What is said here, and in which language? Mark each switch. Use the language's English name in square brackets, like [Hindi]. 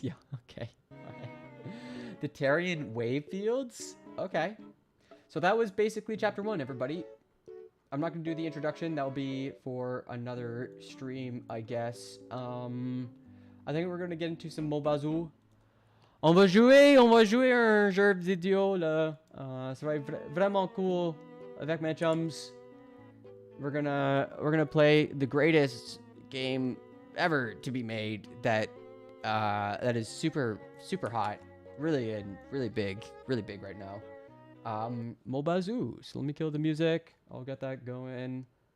[English] Yeah, okay. Alright. The Terrian wave fields? Okay. So that was basically chapter 1, everybody. I'm not going to do the introduction. That'll be for another stream, I guess. I think we're going to get into some Mobazoo. [French] On va jouer un jeu vidéo, là. Ça va être vraiment cool avec mes chums. [English] We're gonna play the greatest game ever to be made that is super hot, really good, really big right now. Mobazoo. So let me kill the music. I'll get that going.